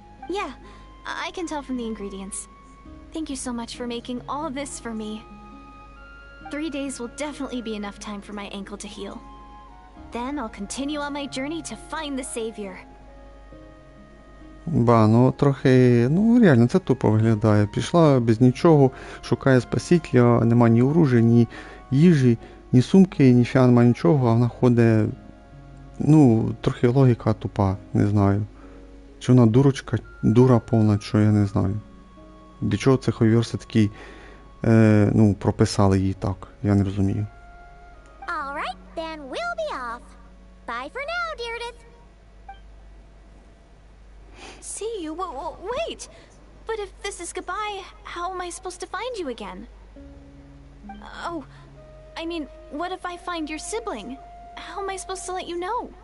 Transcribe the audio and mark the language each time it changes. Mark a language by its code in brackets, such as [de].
[en] Yeah, I can tell from the ingredients. Thank you so much for making all of this for me. 3 days will definitely be enough time for my ankle to heal. Then I'll continue on my journey to find the savior. [uk] Ба, ну трохи, ну реально, це тупо виглядає. Пішла без нічого, шукає спасителя, нема ні оружия, ні їжі, ні сумки, ні фіа, нема нічого, а вона ходить, ну, трохи логіка тупа, не знаю. Чи вона дурочка, дура повна, що я не знаю. Для чого це хойверси такі, ну, прописали її так, я не розумію. [en] All right, then we'll be off. Bye for now, Deirdre. See you? Wait! But if this is goodbye, how am I supposed to find you again? Oh, I mean, what if I find your sibling? How am I supposed to let you know?